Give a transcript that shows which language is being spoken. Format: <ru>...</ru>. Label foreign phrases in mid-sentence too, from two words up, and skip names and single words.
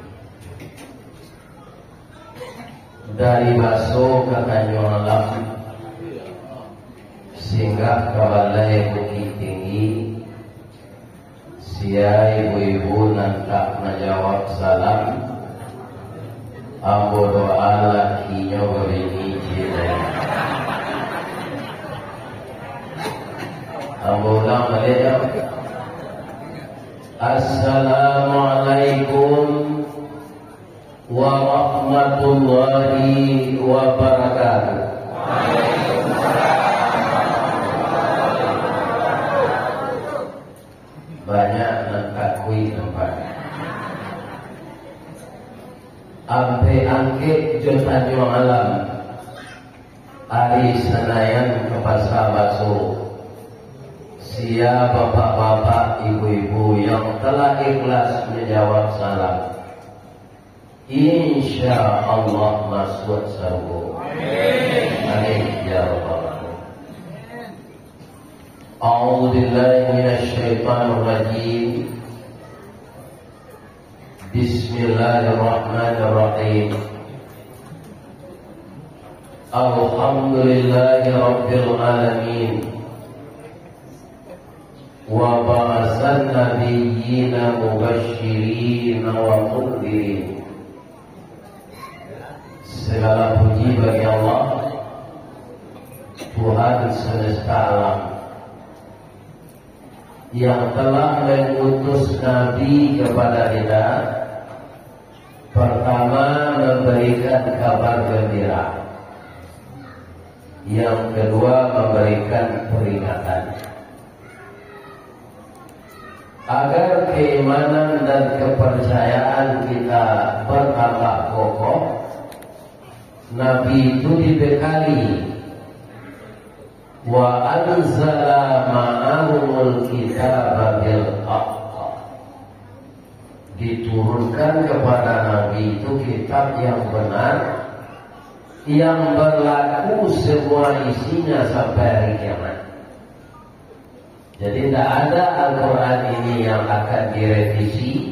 <min>Dari Baso ke Tanjung Alam, singgah ke Balai Bukit Tinggi, sia ibu-ibu nantak menjawab salam, ambo doa lakinya berini jilai. Ambo ulang balik ya.</min> <ar>السلام عليكم ورحمة الله وبركاته.</ar> <min>Banyak nangkakui tempat ampe angkit jo Tanjung Alam, Ari Senayan ke Pasar Baso.</min> <id>Sia bapak-bapak, ibu-ibu yang telah ikhlas menjawab salam,</id> <ar>إن شاء الله</ar> <id>masuk surga.</id> <ar>آمين يا رب العالمين. أعوذ بالله من الشيطان الرجيم. بسم الله الرحمن الرحيم. الحمد لله رب العالمين. وبعث نبيينا مبشرين ومنذرين.</ar> <id>Segala puji bagi Allah, Tuhan semesta alam, yang telah mengutus Nabi kepada kita. Pertama, memberikan kabar gembira. Yang kedua, memberikan peringatan, agar keimanan dan kepercayaan kita bertambah kokoh. Nabi itu dibekali</id> <ar>وأنزل معهم الكتاب بالحق,</ar> <id>diturunkan kepada Nabi itu kitab yang benar, yang berlaku semua isinya sampai hari kiamat. Jadi tidak ada Al-Quran ini yang akan direvisi.</id>